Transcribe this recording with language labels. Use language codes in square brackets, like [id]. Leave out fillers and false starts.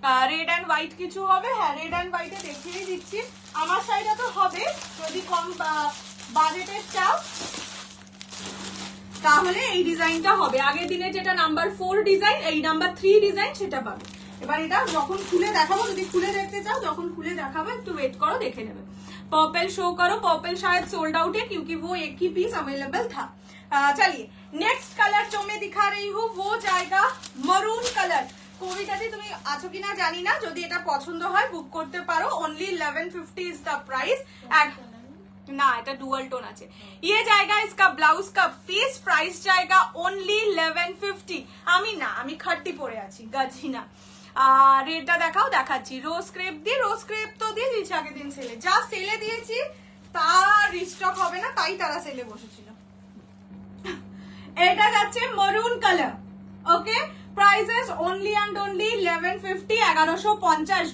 [bn] Red and white কিছু হবে? হ্যাঁ, রেড অ্যান্ড হোয়াইটে দেখিয়ে দিচ্ছি। আমার শাড়িটা তো হবে, যদি কম বাজেটের চাও তাহলে এই ডিজাইনটা হবে। আগের দিনে যেটা নাম্বার 4 ডিজাইন, এই নাম্বার 3 ডিজাইন, সেটা পাবে। এবার এটা যখন খুলে দেখাবো, যদি খুলে দেখতে চাও, যখন খুলে দেখাবো একটু ওয়েট করো, দেখে নেবে। [hi] पर्पल शो करो, पर्पल शायद सोल्ड आउट है क्योंकि वो एक ही पीस अवेलेबल था। चलिए नेक्स्ट कलर जो मैं दिखा रही हूँ वो जाएगा मरून कलर। [bn] কবিতাটি তুমি আছো কিনা জানি না, যদি এটা পছন্দ হয় বুক করতে পারো। [en] Only 1150 is the price. [bn] না, এটা ডুয়াল টোন আছে। [hi] ये जाएगा इसका ब्लाउज का पीस, प्राइस जाएगा ओनली 1150। [bn] আমি খাট্টি পরে আছি, গাছি না। রেটটা দেখাও, দেখাচ্ছি। রোজ ক্রেপ দিয়ে, রোজ ক্রেপ তো দিয়ে দিয়েছি আগের দিন সেলে, যা সেলে দিয়েছি তা রিস্টক হবে না, তাই তারা সেলে বসেছিল। এটা যাচ্ছে maroon colour, okay, [en] Prices only and only 1150, 1150।